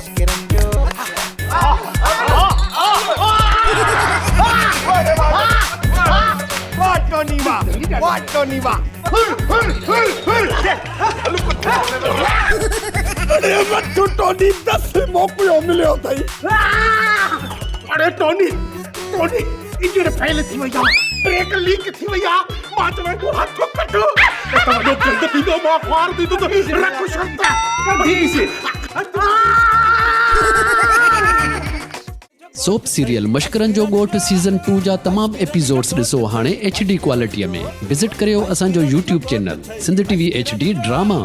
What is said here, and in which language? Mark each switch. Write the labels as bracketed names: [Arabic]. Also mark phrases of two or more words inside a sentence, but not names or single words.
[Sindhi] टोनी 10 मोकिलियो मिलियो अथई अरे टोनी इंजन फेल थी वई आहे ब्रेक लीक थी वई आहे मां चवां थो हथ कटो तव्हांजो गंद थींदो मां ख्वार थींदो त रख शर्त [Hindi] ठीक से [Sindhi] सोप सीरियल मश्करन जो गोठ सीज़न 2 जा तमाम एपिसोड्स ॾिसो हाणे HD क्वालिटीअ में विज़िट करियो असांजो YouTube चैनल सिंध TV HD ड्रामा।